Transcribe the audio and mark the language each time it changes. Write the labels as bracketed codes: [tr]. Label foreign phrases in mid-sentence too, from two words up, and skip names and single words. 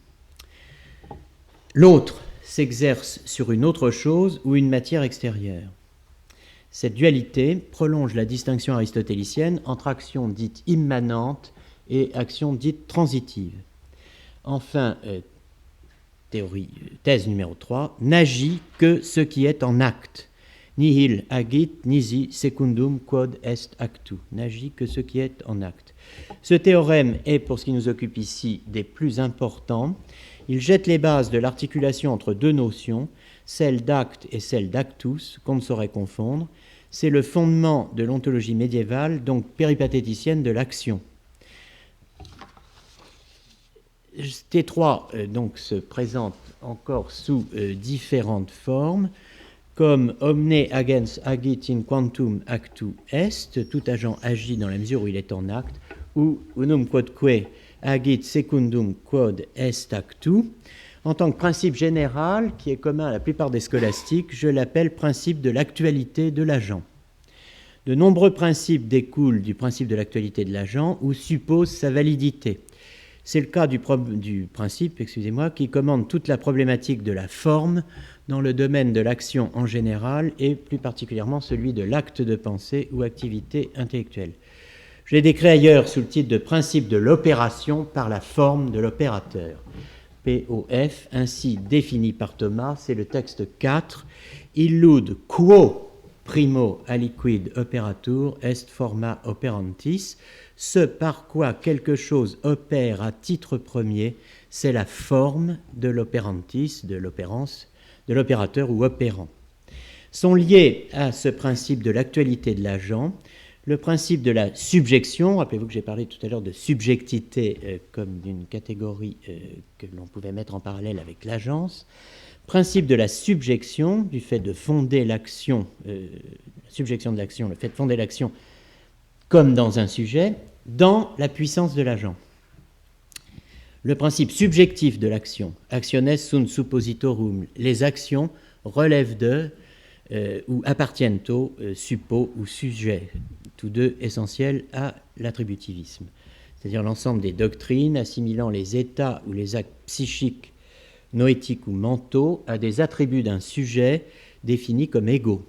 [fr] L'autre s'exerce sur une autre chose ou une matière extérieure. Cette dualité prolonge la distinction aristotélicienne entre action dite immanente et action dite transitive. Enfin, thèse numéro 3, n'agit que ce qui est en acte. [la] Nihil agit nisi secundum quod est actu. [fr] N'agit que ce qui est en acte. Ce théorème est, pour ce qui nous occupe ici, des plus importants. Il jette les bases de l'articulation entre 2 notions, celle d'acte et celle d'actus, qu'on ne saurait confondre, C'est le fondement de l'ontologie médiévale, donc péripatéticienne de l'action. T3 donc se présente encore sous différentes formes, comme [la] omne agens agit in quantum actu est, [fr] tout agent agit dans la mesure où il est en acte, ou [la] unum quodque agit secundum quod est actu. [fr] En tant que principe général, qui est commun à la plupart des scolastiques, je l'appelle principe de l'actualité de l'agent. De nombreux principes découlent du principe de l'actualité de l'agent ou supposent sa validité. C'est le cas du principe, qui commande toute la problématique de la forme dans le domaine de l'action en général et plus particulièrement celui de l'acte de pensée ou activité intellectuelle. Je l'ai décrit ailleurs sous le titre de principe de l'opération par la forme de l'opérateur. POF, ainsi défini par Thomas, c'est le texte 4. [la] Illud quo primo aliquid operatur est forma operantis. [fr] Ce par quoi quelque chose opère à titre premier, c'est la forme de l'operantis, de l'opérance, de l'opérateur ou opérant. Sont liés à ce principe de l'actualité de l'agent le principe de la subjection. Rappelez-vous que j'ai parlé tout à l'heure de subjectivité comme d'une catégorie que l'on pouvait mettre en parallèle avec l'agence. Principe de la subjection, du fait de fonder l'action, la subjection de l'action, le fait de fonder l'action comme dans un sujet, dans la puissance de l'agent. Le principe subjectif de l'action, [la] actiones sunt suppositorum, [fr] les actions relèvent de ou appartiennent au suppo ou sujet, tous deux essentiels à l'attributivisme, c'est-à-dire l'ensemble des doctrines assimilant les états ou les actes psychiques, noétiques ou mentaux à des attributs d'un sujet définis comme égaux.